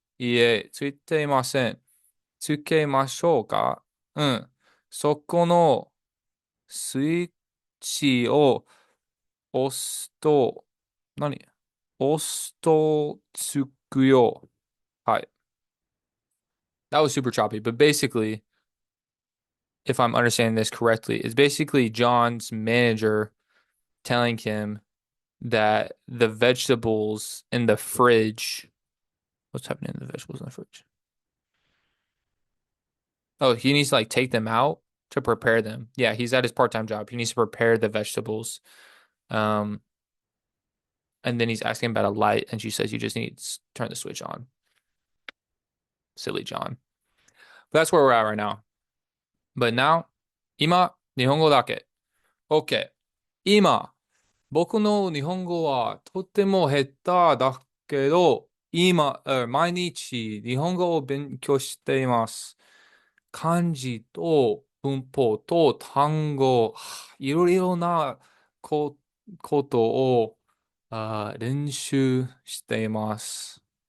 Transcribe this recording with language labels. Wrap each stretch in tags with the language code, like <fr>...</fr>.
<ja>いえ、ついていません。つけましょうか？うん。そこのスイッチを押すと、何押すとつくよ。はい。</ja> <en>That was super choppy, but basically, if I'm understanding this correctly, is basically John's manager telling him that the vegetables in the fridge, what's happening in the vegetables in the fridge? Oh, he needs to like take them out to prepare them. Yeah, he's at his part-time job. He needs to prepare the vegetables. Um, and then he's asking about a light, and she says you just need to turn the switch on. Silly John. But that's where we're at right now. But now,</en> <ja>今、日本語だけ。</ja> <en>OK。</en> <ja>今、僕の日本語はとても下手だけど、毎日日本語を勉強しています。漢字と文法と単語、いろいろなこ、ことを練習しています。</ja>